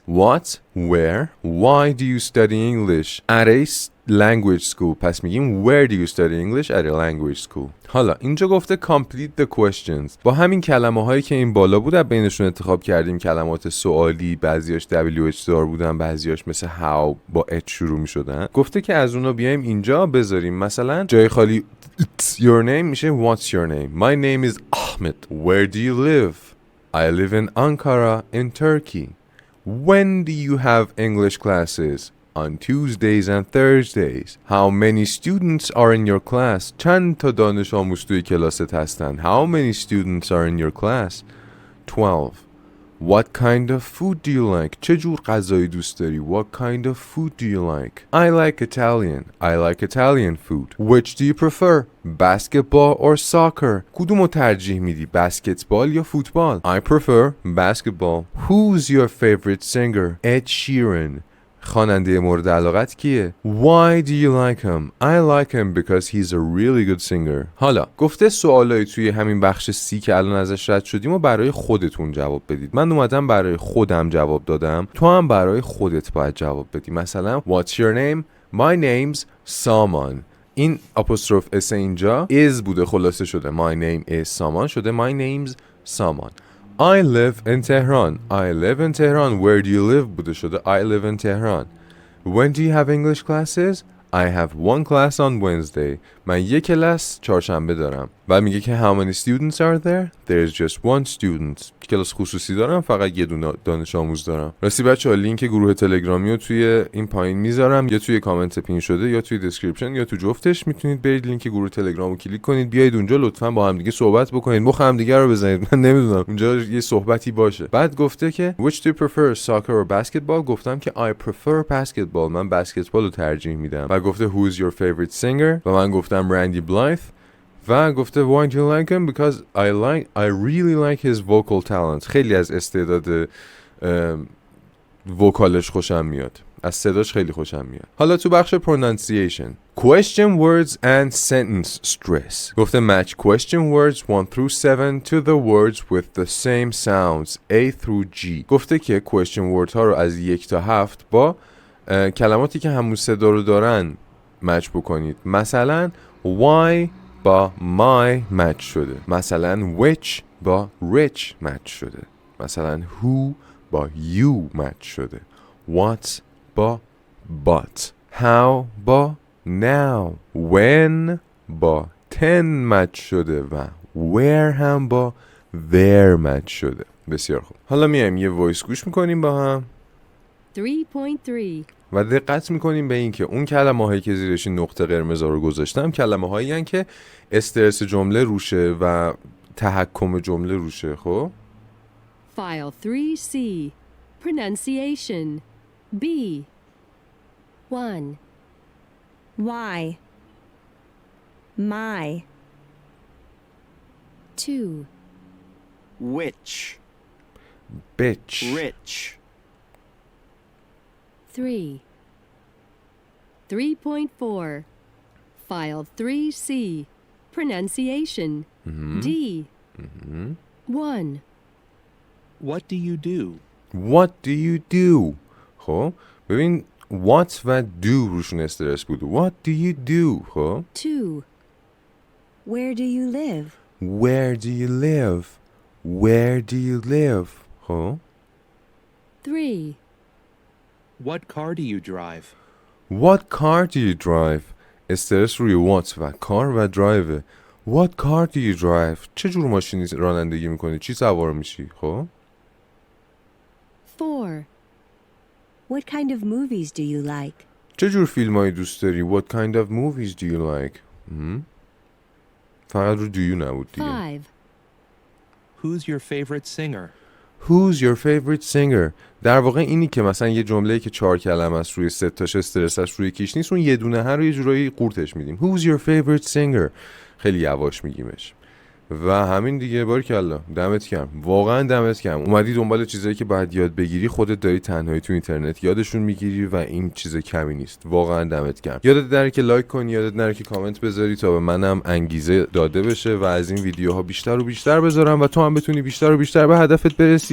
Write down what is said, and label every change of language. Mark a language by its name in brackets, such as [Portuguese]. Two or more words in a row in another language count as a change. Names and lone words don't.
[English] what where why do you study English at a language school. [Persian] پس میگیم [English] where do you study English at a language school. [Persian] حالا اینجا گفته [English] complete the questions. [Persian] با همین کلمه هایی که این بالا بود بینشون انتخاب کردیم کلمات سوالی. بعضیاش WH دار بودن بعضیاش مثل how با H شروع میشدن. گفته که از اونا بیایم اینجا بذاریم. مثلا جای خالی [English] your name [Persian] میشه [English] what's your name. my name is Ahmed. where do you live. I live in Ankara in Turkey. when do you have English classes. on Tuesdays and Thursdays. How many students are in your class? [Persian] چند تا دانش آموز توی کلاست هستن؟ [English] How many students are in your class? 12. What kind of food do you like? [Persian] چه جور غذایی دوست داری؟ [English] What kind of food do you like? I like Italian. I like Italian food. Which do you prefer? Basketball or soccer? [Persian] کدومو ترجیح میدی؟ بسکتبال یا فوتبال؟ [English] I prefer basketball. Who's your favorite singer? Ed Sheeran. [Persian] خواننده مورد علاقت کیه؟ [English] Why do you like him? I like him because he's a really good singer. [Persian] حالا گفته سوالایی توی همین بخش سی که الان ازش رد شدیم و برای خودتون جواب بدید. من اومدم برای خودم جواب دادم، تو هم برای خودت باید جواب بدی. [English] مثلا What's your name? My name's Saman. [Persian] این apostrophe اس اینجا is بوده خلاصه شده. [English] My name is Saman شده My name's Saman. I live in Tehran. I live in Tehran. Where do you live? [Persian] بوده شده [English] I live in Tehran. When do you have English classes? I have one class on Wednesday. [Persian] من یک کلاس چهارشنبه دارم. و میگه که [English] how many students are there? There's just one student. [Persian] کلاس خصوصی دارم، فقط یه دونه دانش آموز دارم. راستی بچه‌ها لینک گروه تلگرامی رو توی این پایین میذارم، یا توی کامنت پین شده یا توی دسکریپشن یا تو جفتش. میتونید برید لینک گروه تلگرام رو کلیک کنید، بیاید اونجا لطفاً با هم دیگه صحبت بکنید، مخ هم دیگه رو بزنید. من نمیدونم اونجا یه صحبتی باشه. بعد گفته که [English] which do you prefer soccer or basketball؟ [Persian] گفتم که [English] I prefer basketball. [Persian] من بسکتبال رو ترجیح میدم. و گفته [English] who is your favorite singer؟ [Persian] و من گفتم راندی بلایث. و گفته [English] why do you like him? Because I really like his vocal talent. [Persian] خیلی از استعداد وکالش خوشم میاد، از صداش خیلی خوشم میاد. حالا تو بخش [English] pronunciation question words and sentence stress گفته match question words 1 through 7 to the words with the same sounds A through G. [Persian] گفته که [English] question word [Persian] ها رو از 1 تا 7 با کلماتی که همون صدا رو دارن مچ بکنید. مثلا why با my مچ شده، مثلا which با rich مچ شده، مثلا who با you مچ شده، what با but، how با now، when با ten مچ شده و where هم با there مچ شده. بسیار خوب. حالا میایم یه وایس گوش میکنیم با هم 3.3 و دقت میکنیم به این که اون کلمه هایی که زیرش نقطه قرمز رو گذاشتم کلمه هایی هستن که استرس جمله روشه و تحکم جمله روشه. خب [English] File 3C Pronunciation B 1 Why? My. 2 Which? bitch. Rich? 3 3.4 File 3C Pronunciation D 1 What do you do? What do you do? [Persian] خب ببین what و do روشون استرس بود. [English] What do you do? خب 2 Where do you live? Where do you live? Where do you live? خب 3 What car do you drive? What car do you drive? [Persian] استرس روی what و car و drive. [English] What car do you drive? [Persian] چه جور ماشینی رانندگی میکنی؟ چی سوار میشی؟ خب [English] 4 What kind of movies do you like? [Persian] چه جور فیلمایی دوست داری؟ [English] What kind of movies do you like? [Persian] فقط رو [English] do you [Persian] نبود دیگه. [English] 5 Who's your favorite singer? Who's your favorite singer? [Persian] در واقع اینی که مثلا یه جمله‌ای که 4 کلمه است روی 3 تاش استرس است روی کیش نیست، اون یه دونه هر رو یه جورایی قورتش میدیم. [English] Who's your favorite singer? [Persian] خیلی یواش میگیمش. و همین دیگه. باریکلا، دمت گرم، واقعا دمت گرم. اومدی دنبال چیزایی که باید یاد بگیری، خودت داری تنهایی تو اینترنت یادشون میگیری و این چیز کمی نیست. واقعا دمت گرم. یادت نره که لایک کنی، یادت نره که کامنت بذاری تا به منم انگیزه داده بشه و از این ویدیوها بیشتر و بیشتر بذارم و تو هم بتونی بیشتر و بیشتر به هدفت برسی.